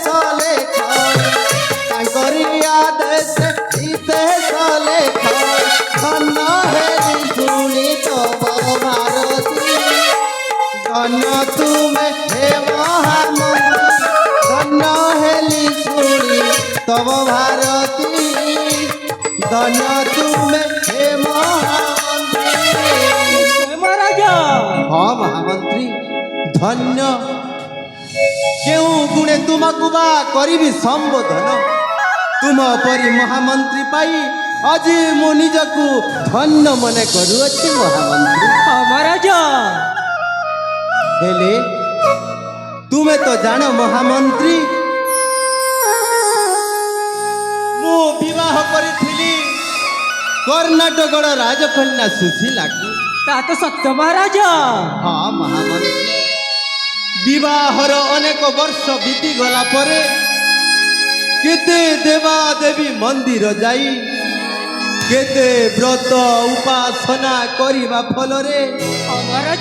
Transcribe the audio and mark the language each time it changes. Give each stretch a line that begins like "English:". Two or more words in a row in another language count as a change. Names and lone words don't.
Odia: ଲେଖ ତାଙ୍କରି ଆଦେଶ ବିଦେଶ ଲେଖ ଧନ୍ୟ ହେରି ଶୁଣି ତବ ଭାରତୀ ଧନ୍ୟ ତୁମେ ହେ ମହାମନ୍ତ୍ରୀ ଧନ୍ୟ ହେଲି ଶୁଣି ତବ ଭାରତୀ ଧନ୍ୟ ତୁମେ ହେ ମହାମନ୍ତ୍ରୀ মহারাজ ହଁ ମହାମନ୍ତ୍ରୀ ଧନ୍ୟ କେଉଁ ଗୁଣେ ତୁମକୁ ବା କରିବି ସମ୍ବୋଧନ ତୁମ ପରି ମହାମନ୍ତ୍ରୀ ପାଇ ଆଜି ମୁଁ ନିଜକୁ ଧନ୍ୟ ମନେ କରୁଅଛି ମହାମନ୍ତ୍ରୀ মহারাজ ହେଲେ ତୁମେ ତ ଜାଣ ମହାମନ୍ତ୍ରୀ ମୁଁ ବିବାହ କରିଥିଲି କର୍ଣ୍ଣାଟକର ରାଜକନ୍ୟା ସୁଶୀଲାକୁ ତା ତ ସତ୍ୟ ମହାରାଜ ହଁ ମହାମନ୍ତ୍ରୀ ବିବାହର ଅନେକ ବର୍ଷ ବିତିଗଲା ପରେ କେତେ ଦେବାଦେବୀ ମନ୍ଦିର ଯାଇ କେତେ ବ୍ରତ ଉପାସନା କରିବା ଫଳରେ মহারাজ